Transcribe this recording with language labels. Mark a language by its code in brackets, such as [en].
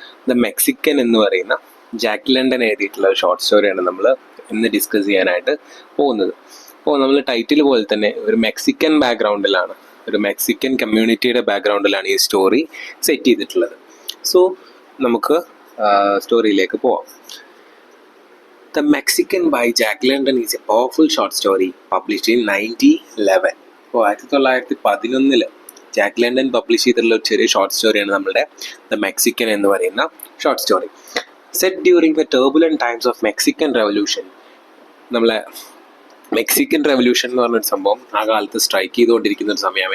[ml] The Mexican എന്ന് പറയുന്ന Jack London എഴുതിയിട്ടുള്ള ഒരു ഷോർട്ട് സ്റ്റോറിയാണ് നമ്മൾ ഇന്ന് ഡിസ്കസ് ചെയ്യാനായിട്ട് പോകുന്നത്. അപ്പോൾ നമ്മൾ ടൈറ്റിൽ പോലെ തന്നെ ഒരു മെക്സിക്കൻ ബാക്ക്ഗ്രൗണ്ടിലാണ്, ഒരു മെക്സിക്കൻ കമ്മ്യൂണിറ്റിയുടെ ബാക്ക്ഗ്രൗണ്ടിലാണ് ഈ സ്റ്റോറി സെറ്റ് ചെയ്തിട്ടുള്ളത്. സോ നമുക്ക് സ്റ്റോറിയിലേക്ക് പോവാം. [en] The Mexican by Jack London is a powerful short story published in 1911. [ml] അപ്പോൾ 1911 ജാക്ക് ലണ്ടൻ പബ്ലിഷ് ചെയ്തിട്ടുള്ള ഒരു ചെറിയ ഷോർട്ട് സ്റ്റോറിയാണ് നമ്മുടെ ദ മെക്സിക്കൻ എന്ന് പറയുന്ന short story. [en] Set during the turbulent times of Mexican revolution. [ml] നമ്മളെ മെക്സിക്കൻ റെവല്യൂഷൻ എന്ന് പറഞ്ഞൊരു സംഭവം ആ കാലത്ത് സ്ട്രൈക്ക് ചെയ്തുകൊണ്ടിരിക്കുന്ന ഒരു സമയമാണ്.